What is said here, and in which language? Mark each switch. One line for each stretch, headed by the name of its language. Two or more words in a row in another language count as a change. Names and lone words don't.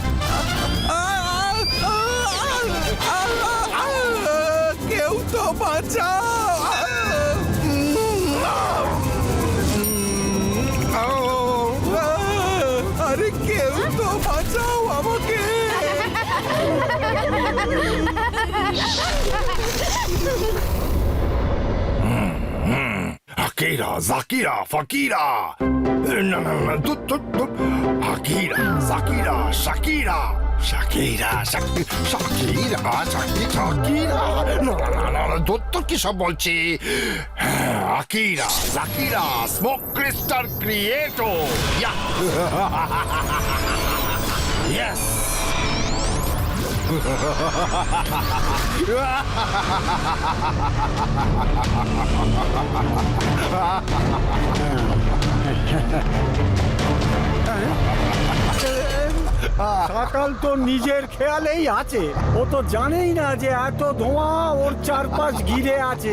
Bangla: কেউ তো বাঁচাও! আরে কেউ তো বাঁচাও আমাকে!
English: Akira, Zakira, Fakira. No. Akira, Zakira, Shakira. Shakira. No.
Bangla: দত্তর কি সব বলছি?
English: Akira, Zakira, Smoke Crystal Creator. Yeah. Yes.
Bangla: সকাল তো নিজের খেয়ালেই আছে, ও তো জানেই না যে এত ধোঁয়া ওর চারপাশ ঘিরে আছে।